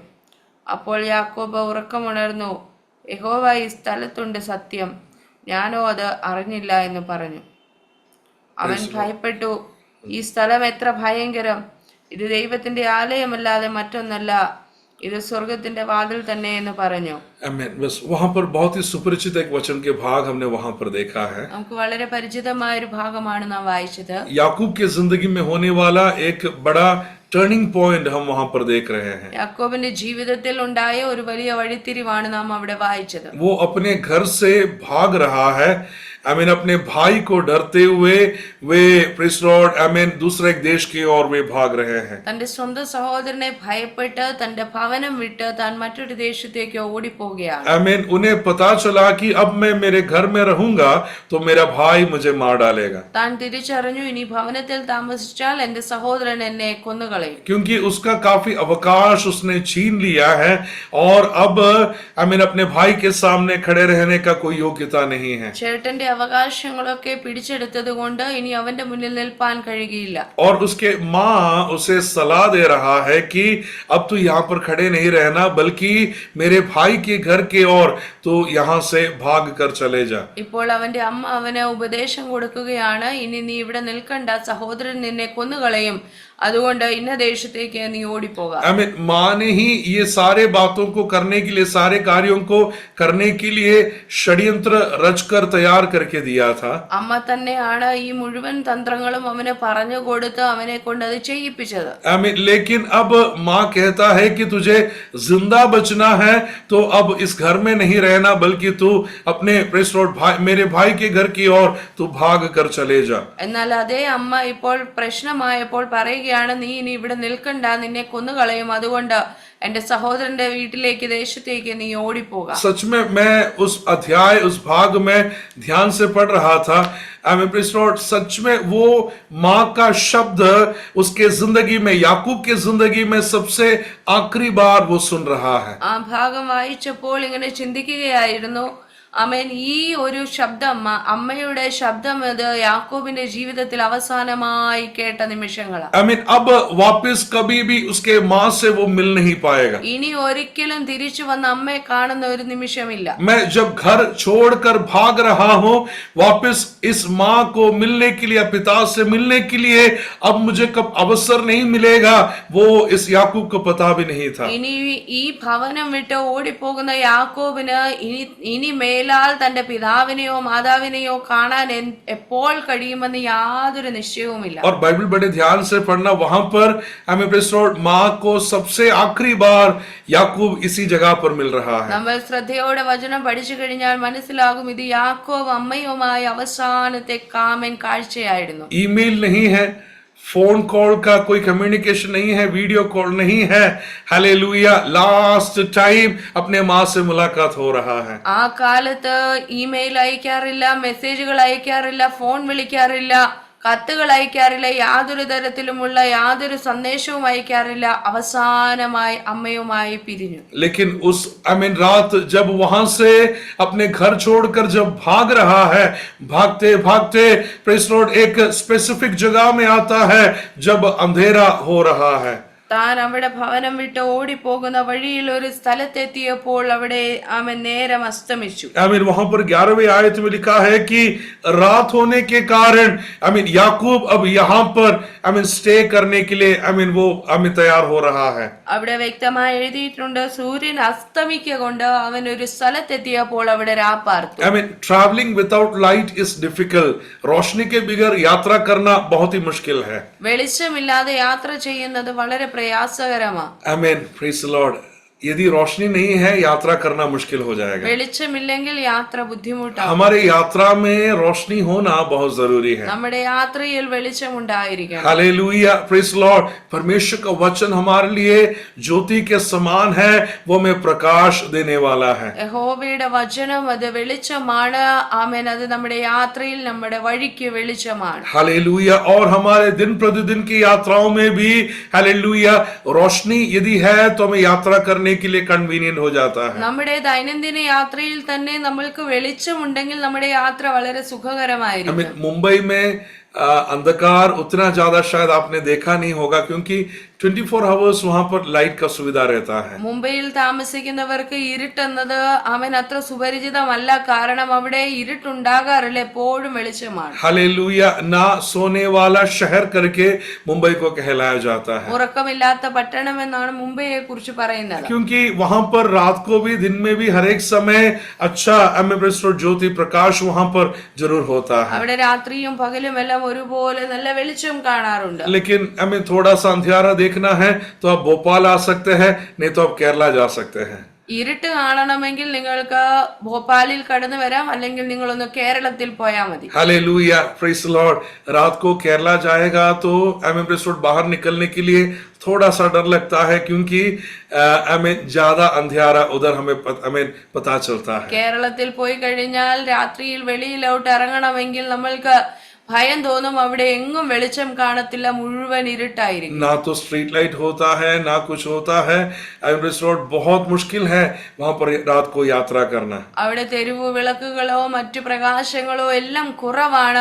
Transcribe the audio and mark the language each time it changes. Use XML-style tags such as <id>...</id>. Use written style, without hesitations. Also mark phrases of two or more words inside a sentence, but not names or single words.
<ml>അപ്പോൾ യാക്കോബ് ഉറക്കമുണർന്നു. യഹോവ ഈ സ്ഥലത്തുണ്ട് സത്യം, ഞാനോ അത് അറിഞ്ഞില്ല എന്ന് പറഞ്ഞു. അവൻ ഭയപ്പെട്ടു. ഈ സ്ഥലം എത്ര ഭയങ്കരം! ഇത് ദൈവത്തിന്റെ ആലയമല്ലാതെ മറ്റൊന്നല്ല, ഇത് സ്വർഗത്തിന്റെ വാതിൽ തന്നെ എന്ന് പറഞ്ഞു.</ml> <hi>बस वहां पर बहुत ही सुपरिचित एक वचन के भाग हमने वहां पर देखा है.</hi> <ml>നമുക്ക് വളരെ പരിചിതമായ ഒരു ഭാഗമാണ് നാം വായിച്ചത്.</ml> <hi>याकूब के जिंदगी में होने वाला एक बड़ा</hi> <en>turning point</en> <hi>हम वहां पर देख रहे हैं.</hi> <ml>യാക്കോബിന്റെ ജീവിതത്തിൽ ഉണ്ടായ ഒരു വലിയ വഴിത്തിരിവാണ് നാം അവിടെ വായിച്ചത്.</ml> <hi>वो अपने घर से भाग रहा है. आमीन. अपने भाई को डरते हुए वे</hi> <en>Praise the Lord</en> <hi>आमीन दूसरे एक देश की ओर वे भाग रहे हैं.</hi> <ml>തന്റെ സ്വന്തം സഹോദരനെ ഭയപ്പെട്ട് തന്റെ ഭവനം വിട്ട് താൻ മറ്റൊരു ദേശത്തേക്ക് ഓടിപ്പോവുകയാണ്.</ml> <hi>आमीन. उन्हें पता चला कि अब मैं मेरे घर में रहूंगा तो मेरा भाई मुझे मार डालेगा.</hi> <ml>താൻ തിരിച്ചറിഞ്ഞു, ഇനി ഭവനത്തിൽ താമസിച്ചാൽ എന്റെ സഹോദരൻ എന്നെ കൊന്നുകളയും.</ml> <hi>क्योंकि उसका काफी अवकाश उसने छीन लिया है और अब आमीन अपने भाई के सामने खड़े रहने का कोई योग्यता नहीं है.</hi> <ml>ചേട്ടന്റെ അവകാശങ്ങളൊക്കെ പിടിച്ചെടുത്തത് കൊണ്ട് ഇനി അവന്റെ മുന്നിൽ നിൽപ്പാൻ കഴിയുകയില്ല.</ml> <hi>और उसके माँ उसे सलाह दे रहा है कि अब तू यहाँ पर खड़े नहीं रहना, बल्कि मेरे भाई के घर के ओर तो यहाँ से भाग कर चले जा.</hi> <ml>ഇപ്പോൾ അവന്റെ അമ്മ അവന് ഉപദേശം കൊടുക്കുകയാണ്, ഇനി നീ ഇവിടെ നിൽക്കണ്ട, സഹോദരൻ നിന്നെ കൊന്നുകളയും, അതുകൊണ്ട് ഇന്ന ദേശത്തേക്ക് നീ ഓടിപ്പോക.</ml> <hi>आमीन. माँ ने ही ये सारे बातों को करने के लिए, सारे कार्यों को करने के लिए षड्यंत्र रचकर तैयार करके दिया था.</hi> <ml>അമ്മ തന്നെയാണ് ഈ മുഴുവൻ തന്ത്രങ്ങളും അവന് പറഞ്ഞു കൊടുത്ത് അവനെ കൊണ്ട് അത് ചെയ്യിപ്പിച്ചത്.</ml> <hi>आमीन. लेकिन अब माँ कहता है कि तुझे जिंदा बचना है तो अब इस घर में नहीं रहना, बल्कि तू अपने</hi> <en>Praise the Lord</en> <hi>भाई मेरे भाई के घर की ओर तू भाग कर चले जा.</hi> <ml>എന്നാൽ അതേ അമ്മ ഇപ്പോൾ പ്രശ്നമായപ്പോൾ പറയുകയാണ്, നീ ഇനി ഇവിടെ നിൽക്കണ്ട, നിന്നെ കൊന്നുകളയും, അതുകൊണ്ട് എന്റെ സഹോദരന്റെ വീട്ടിലേക്ക് ദേശത്തേക്ക് നീ ഓടിപ്പോക.</ml> <hi>सच में मैं उस अध्याय उस भाग में ध्यान से पढ़ रहा था.</hi> <en>Amen. Praise the Lord.</en> <hi>सच में वो माँ का शब्द उसके जिंदगी में, याकूब के जिंदगी में सबसे आखिरी बार वो सुन रहा है.</hi> <ml>ആ ഭാഗം വായിച്ചപ്പോൾ ഇങ്ങനെ ചിന്തിക്കുകയായിരുന്നു, ആമേൻ. ഈ ഒരു ശബ്ദം, അമ്മയുടെ ശബ്ദം, അത് യാക്കോബിന്റെ ജീവിതത്തിൽ അവസാനമായി കേട്ട നിമിഷങ്ങളാണ്.</ml> <en>I mean,</en> <hi>अब वापस कभी भी उसके माँ से वो मिल नहीं पाएगा.</hi> <ml>ഇനി ഒരിക്കലും തിരിച്ചു വന്ന് അമ്മയെ കാണുന്ന ഒരു നിമിഷമില്ല.</ml> <hi>मैं जब घर छोड़कर भाग रहा हूं वापस इस माँ को मिलने के लिए, पिता से मिलने के लिए, अब मुझे कब अवसर नहीं मिलेगा वो इस याकूब को पता भी नहीं था.</hi> <ml>ഇനി ഈ ഭവനം വിട്ട് ഓടിപ്പോകുന്ന യാക്കോബിന് ഇനി മേലാൽ തന്റെ പിതാവിനെയോ മാതാവിനെയോ കാണാൻ എപ്പോൾ കഴിയുമെന്ന് യാതൊരു നിശ്ചയവുമില്ല.</ml> <hi>और बाइबल बड़े ध्यान से पढ़ना, वहां पर हमें माँ को सबसे आखिरी बार याकूब इसी जगह पर मिल रहा है.</hi> <ml>നമ്മൾ ശ്രദ്ധയോടെ വചനം പഠിച്ചു കഴിഞ്ഞാൽ മനസ്സിലാകും, ഇത് യാക്കോബ് അമ്മയുമായി അവസാനത്തെ കാമൻ കാഴ്ചയായിരുന്നു.</ml> <hi>ईमेल नहीं है,</hi> <en>phone call</en> <hi>का कोई कम्युनिकेशन नहीं है,</hi> <en>video call</en> <hi>नहीं है. हालेलुया,</hi> <en>last time</en> <hi>अपने माँ से मुलाकात हो रहा है.</hi> <ml>ആ കാലത്ത് ഇമെയിൽ അയക്കാറില്ല, മെസ്സേജുകൾ അയക്കാറില്ല, ഫോൺ വിളിക്കാറില്ല, കത്തുകൾ അയക്കാറില്ല, യാതൊരു തരത്തിലുമുള്ള യാതൊരു സന്ദേശവും അയക്കാറില്ല. അവസാനമായി അമ്മയുമായി പിരിഞ്ഞു.</ml> <hi>लेकिन उस रात जब वहां से अपने घर छोड़कर जब भाग रहा है, भागते भागते</hi> <en>praise Lord</en> <hi>एक स्पेसिफिक जगह में आता है जब अंधेरा हो रहा है.</hi> <ml>താൻ അവിടെ ഭവനം വിട്ട് ഓടിപ്പോകുന്ന വഴിയിൽ ഒരു സ്ഥലത്തെത്തിയപ്പോൾ അവിടെ അവൻ നേരം അസ്തമിച്ചു.</ml> <hi>वहां पर 11वें आयत में लिखा है कि रात होने के कारण याकूब अब यहाँ पर स्टे करने के लिए वो तैयार हो रहा है.</hi> <ml>അവിടെ വ്യക്തമായി എഴുതിയിട്ടുണ്ട്, സൂര്യൻ അസ്തമിക്കൊണ്ട് അവൻ ഒരു സ്ഥലത്തെത്തിയപ്പോൾ അവിടെ രാപ്പാർത്തു.</ml> <en>Travelling without light is difficult.</en> <hi>रोशनी के बगैर यात्रा करना बहुत ही मुश्किल है.</hi> <ml>വെളിച്ചമില്ലാതെ യാത്ര ചെയ്യുന്നത് വളരെ പ്രയാസകരമാണ്.</ml> <en>Amen, Praise the Lord.</en> <hi>यदि रोशनी नहीं है यात्रा करना मुश्किल हो जाएगा.</hi> <ml>വെളിച്ചമില്ലെങ്കിൽ യാത്ര ബുദ്ധിമുട്ടാണ്.</ml> <hi>हमारे यात्रा में रोशनी होना बहुत जरूरी है.</hi> <ml>നമ്മുടെ യാത്രയിൽ വെളിച്ചം ഉണ്ടായിരിക്കണം.</ml> <en>Hallelujah, Praise the Lord.</en> <hi>परमेश्वर का वचन हमारे लिए ज्योति के समान है, वो हमें प्रकाश देने वाला है.</hi> <ml>യഹോവയുടെ വചനം അത് വെളിച്ചമാണ്. ആമേൻ. അത് നമ്മുടെ യാത്രയിൽ നമ്മുടെ വഴിക്ക് വെളിച്ചമാണ്.</ml> <hi>हालेलुया. और हमारे दिन प्रतिदिन की यात्राओं में भी हालेलुया रोशनी यदि है तो हमें यात्रा करने के लिए कन्वीनियंट हो जाता है.</hi> <ml>നമ്മുടെ ദൈനംദിന യാത്രയിൽ തന്നെ നമ്മൾക്ക് വെളിച്ചമുണ്ടെങ്കിൽ നമ്മുടെ യാത്ര വളരെ സുഖകരമായിരിക്കും.</ml> <hi>मुंबई में अंधकार उतना ज्यादा शायद आपने देखा नहीं होगा क्योंकि 24 आवर्स वहां पर लाइट का सुविधा रहता है.</hi> <ml>മുംബൈയിൽ താമസിക്കുന്നവർക്ക് ഇരുട്ടെന്നത് അവൻ അത്ര സുപരിചിതമല്ല. കാരണം അവിടെ ഇരുട്ടുണ്ടാകാറില്ല, എപ്പോഴും വെളിച്ചമാണ്.</ml> <hi>हालेलुया. ना सोने वाला शहर करके मुंबई को कहलाया जाता है.</hi> <ml>ഉറക്കമില്ലാത്ത പട്ടണം എന്നാണ് മുംബൈയെ കുറിച്ച് പറയുന്നത്.</ml> <hi>क्योंकि वहां पर रात को भी दिन में भी हर एक समय अच्छा ज्योति प्रकाश वहां पर जरूर होता है.</hi> <ml>അവിടെ രാത്രിയും പകലും എല്ലാം ഒരുപോലെ നല്ല വെളിച്ചം കാണാറുണ്ട്.</ml> <hi>लेकिन हमें थोड़ा सा अंधियारा देखना है तो आप भोपाल आ सकते हैं, नहीं तो आप केरला जा सकते हैं.</hi> <ml>ഇരുട്ട് കാണണമെങ്കിൽ നിങ്ങൾക്ക് ഭോപ്പാലിൽ കടന്നു വരാം, അല്ലെങ്കിൽ നിങ്ങളൊന്ന് കേരളത്തിൽ പോയാൽ മതി.</ml> <en>Hallelujah, Praise the Lord.</en> <hi>रात को केरला जाएगा तो बाहर निकलने के लिए थोड़ा सा डर लगता है क्योंकि ज्यादा अंधियारा उधर हमें पता चलता है.</hi> <ml>കേരളത്തിൽ പോയി കഴിഞ്ഞാൽ രാത്രിയിൽ വെളിയിലോട്ട് ഇറങ്ങണമെങ്കിൽ നമ്മൾക്ക് ഭയം തോന്നും. അവിടെ എങ്ങും വെളിച്ചം കാണത്തില്ല, മുഴുവൻ ഇരുട്ടായിരിക്കും.</ml> <hi>ना तो</hi> <en>street light</en> <hi>होता है ना कुछ होता है. रोड बहुत मुश्किल है वहां पर रात को यात्रा करना.</hi> <ml>അവിടെ തെരുവു വിളക്കുകളോ മറ്റു പ്രകാശങ്ങളോ എല്ലാം കുറവാണ്.</ml>